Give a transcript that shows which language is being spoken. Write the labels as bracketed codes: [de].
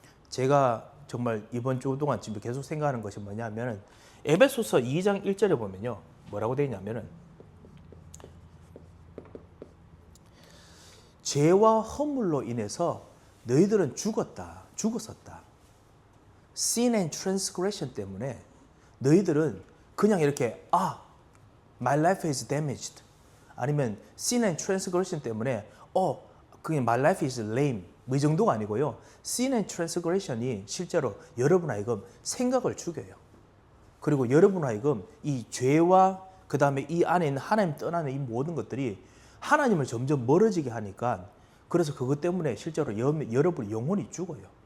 [ko] 제가 정말 이번 주 동안 지금 계속 생각하는 것이 뭐냐면 에베소서 2장 1절에 보면요. 뭐라고 되어 있냐면은 죄와 허물로 인해서 너희들은 죽었었다. [en] Sin and transgression [ko] 때문에 너희들은 그냥 이렇게 [en] my life is damaged [ko] 아니면 [en] sin and transgression [ko] 때문에 그게 [en] my life is lame [ko] 이 정도가 아니고요. [en] sin and transgression이 [ko] 실제로 여러분 하여금 생각을 죽여요. 그리고 여러분 하여금 이 죄와 그 다음에 이 안에 있는 하나님 떠나는 이 모든 것들이 하나님을 점점 멀어지게 하니까 그래서 그것 때문에 실제로 여러분의 영혼이 죽어요.